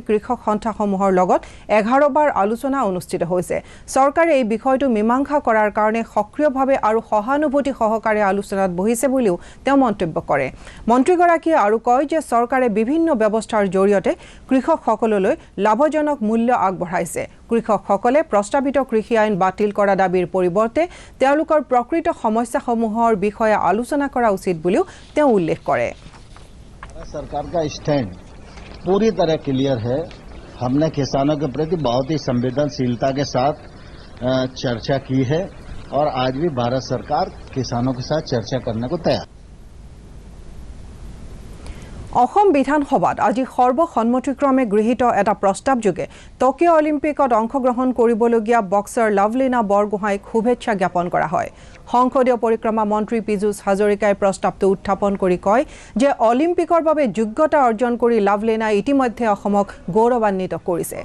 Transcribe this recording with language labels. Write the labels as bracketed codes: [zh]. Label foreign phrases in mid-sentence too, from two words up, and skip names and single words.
[as] কৃষক সন্থাসমূহৰ লগত 11 বাৰ আলোচনা অনুষ্ঠিত হৈছে চৰকাৰে এই বিষয়টো মীমাংসা কৰাৰ কাৰণে সক্ৰিয়ভাৱে আৰু সহানুভূতি সহকাৰে আলোচনাত বহিছে বুলিও তেওঁ মন্তব্য কৰে মন্ত্ৰীগৰাকীয়ে আৰু কয় যে চৰকাৰে বিভিন্ন ব্যৱস্থাৰ জৰিয়তে কৃষকসকললৈ লাভজনক মূল্য আগবঢ়াইছে কৃষকসকলে প্ৰস্তাৱিত কৃষি আইন বাতিল কৰা দাবীৰ পৰিৱৰ্তে তেওঁলোকৰ প্ৰকৃত সমস্যাসমূহৰ বিষয়ে আলোচনা কৰা উচিত বুলিও তেওঁ উল্লেখ কৰে [hi] सरकार का स्टैंड पूरी तरह क्लियर है हमने किसानों के प्रति बहुत ही संवेदनशीलता के साथ चर्चा की है और आज भी भारत सरकार किसानों के साथ चर्चा करने को तैयार [as] অসম বিধানসভাত আজি সৰ্বসন্মতিক্ৰমে গৃহীত এটা প্ৰস্তাৱযোগে টকিঅ' অলিম্পিকত অংশগ্ৰহণ কৰিবলগীয়া বক্সাৰ লাভলীনা বৰগোহাঁইক শুভেচ্ছা জ্ঞাপন কৰা হয় সংসদীয় পৰিক্ৰমা মন্ত্ৰী পীযুষ হাজৰিকাই প্ৰস্তাৱটো উত্থাপন কৰি কয় যে অলিম্পিকৰ বাবে যোগ্যতা অৰ্জন কৰি লাভলিনাই ইতিমধ্যে অসমক গৌৰৱান্বিত কৰিছে।